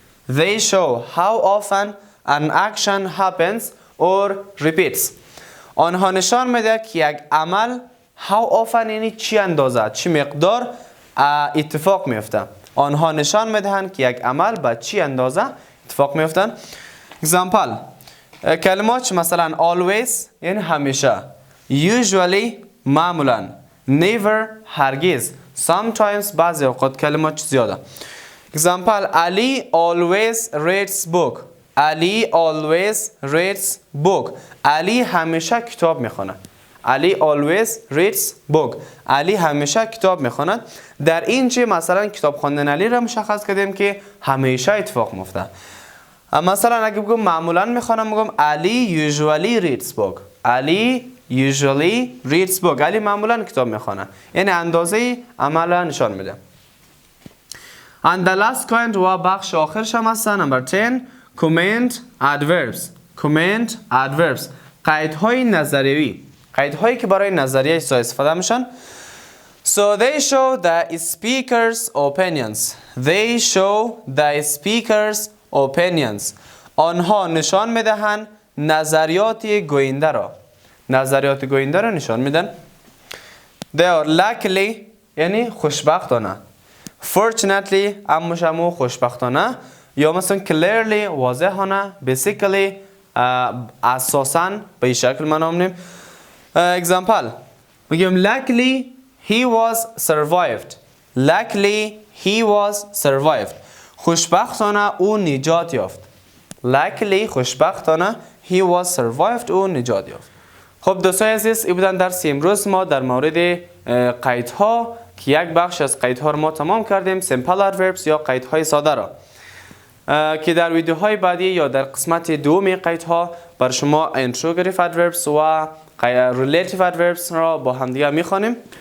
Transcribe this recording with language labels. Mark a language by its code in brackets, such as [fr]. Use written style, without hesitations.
[en] They show how often an action happens or repeats. [fa] آنها نشان میده که یک عمل how often یعنی چی اندازه چی مقدار اتفاق میفته. آنها نشان میدهند که یک عمل با چی اندازه اتفاق میفتن. Example کلمات مثلا always یعنی همیشه. [en] Usually معمولا. Never هرگز. [fa] Sometimes بعضی اوقات کلمات زیاده. [en] Example Ali always reads book. Ali always reads book. علی همیشه کتاب میخونه. علی always reads book. [fa] علی همیشه کتاب میخونه. در اینجا مثلا کتاب خواندن علی را مشخص کردیم که همیشه اتفاق میفته. مثلا اگه بگم معمولا میخونم میگم علی usually reads book. [en] علی usually reads book. [fa] علی معمولا کتاب میخونه. یعنی اندازه عمل نشان میده. And the last kind و بخش آخرش هم هست. [en] Number 10. Comment adverbs. Comment adverbs. [fa] قیدهای نظریوی. قیدهایی که برای نظریه استفاده میشن. [en] So they show the speaker's opinions. They show the speaker's opinions. [fa] آنها نشان میدهند نظریات گوینده را. نظریات گوینده را نشان میدن. [en] They are luckily یعنی خوشبختانه. [fa] Fortunately امشمو خوشبختانه. یا مثلا clearly واضحانه. Basically اساساً به این شکل منامنیم. [en] Example میگم luckily he was survived. Luckily he was survived. [fa] خوشبختانه او نجات یافت. [en] Luckily خوشبختانه he was survived او نجات یافت. [fa] خب دوستان عزیز این بودن درس امروز ما در مورد قیدها که یک بخش از قیدها رو ما تمام کردیم. simple adverbs یا قیدهای ساده را که در ویدیوهای بعدی یا در قسمت دوم قیدها بر شما interrogative adverbs و relative adverbs را با همدیگه میخوانیم.